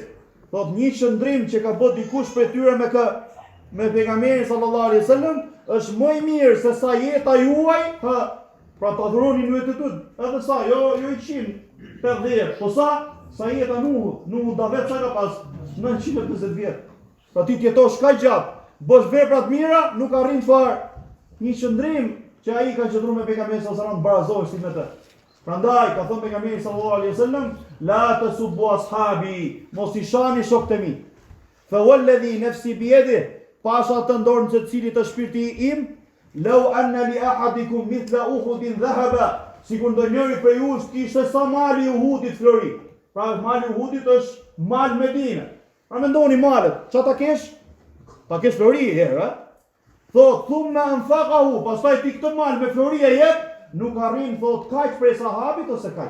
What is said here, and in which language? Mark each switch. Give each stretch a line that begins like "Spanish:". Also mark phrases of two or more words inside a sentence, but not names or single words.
Albanian: Thotë një qëndrim që ka bo dikush prej tyre me pejgamberin
Arabic: صلى الله عليه وسلم
Albanian: është më i mirë se sa jeta juaj, pra ta dhuroni në vetë edhe sa, jo i 150, po sa jeta Nuhut da vetë sa ka pas 950 vjet. Pra ti t'jetosh kaq gjatë, bësh vepra të mira, nuk arrin fare. Një qëndrim që ai ka qëndruar me pejgamberin
Arabic: صلى الله عليه وسلم
Albanian: barazohesh me të. Prandaj ka thënë pejgamberi
Arabic: صلى الله عليه وسلم, لا تسبوا أصحابي,
Albanian: mos i shani shokët e mi.
Arabic: فوالذي نفسي بيده,
Albanian: pasha të ndorën se cilit të shpirti im,
Arabic: لو أن لأحدكم مثل أحد ذهبا,
Albanian: sikur ndonjëri prej jush kishte sa mali i Uhudit flori. Pra mali i Uhudit është mal Medine. Pra mendoni malet, çfarë ta kesh? Ta kesh flori herë, Thot,
Arabic: ثم أنفقه,
Albanian: pastaj ti këtë mal me flori e jep, nuk arrin thot kaq prej sahabit ose kaq.